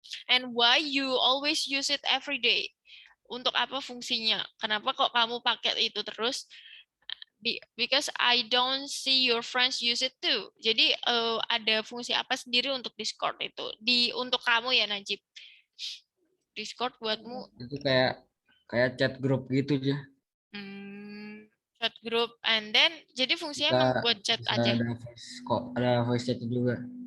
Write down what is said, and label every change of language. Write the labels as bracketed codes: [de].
[en] And why you always use it every day? [id] Untuk apa fungsinya? Kenapa kok kamu pakai itu terus? [en] Because I don't see your friends use it too. [id] Jadi ada fungsi apa sendiri untuk Discord itu? Untuk kamu ya, Najib. Discord buatmu Itu kayak chat grup gitu aja. [en] Chat group, and then [id] jadi fungsinya Bisa, emang buat chat bisa aja. ada voice chat juga.